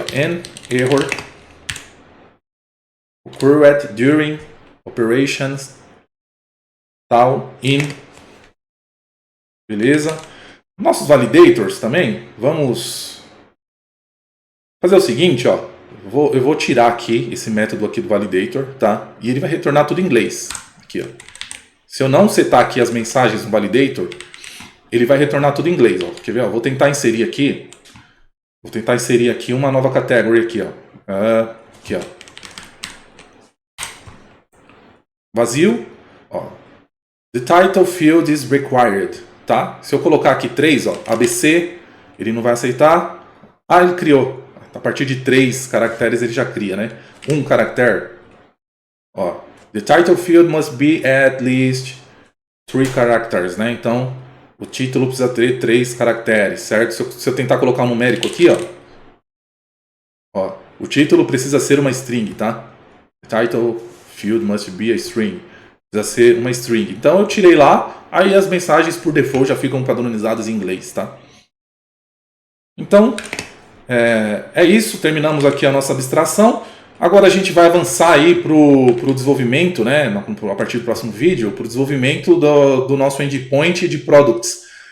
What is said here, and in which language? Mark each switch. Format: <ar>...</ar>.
<en>An error occurred during operations tal in.</en> <pt>Beleza? Nossos validators também, vamos fazer o seguinte, ó. Eu vou tirar aqui esse método aqui do validator, tá? E ele vai retornar tudo em inglês. Aqui, ó. Se eu não setar aqui as mensagens no validator, ele vai retornar tudo em inglês, ó. Quer ver? Ó? Vou tentar inserir aqui. Vou tentar inserir aqui uma nova category aqui, ó. Aqui, ó. Vazio, ó.</pt> <en>The title field is required, tá?</en> <pt>Se eu colocar aqui 3, ó, ABC, ele não vai aceitar. Ah, ele criou. A partir de 3 caracteres ele já cria, né? Um caractere, ó.</pt> <en>The title field must be at least 3 characters, né?</en> <pt>Então, o título precisa ter 3 caracteres, certo? Se eu tentar colocar um numérico aqui, ó, o título precisa ser uma string, tá?</pt> <en>The title field must be a string.</en> <pt>Precisa ser uma string. Então, eu tirei lá, aí as mensagens por default já ficam padronizadas em inglês, tá? Então, é isso. Terminamos aqui a nossa abstração. Agora a gente vai avançar aí para o desenvolvimento, né, a partir do próximo vídeo, para o desenvolvimento do nosso endpoint de products.</pt>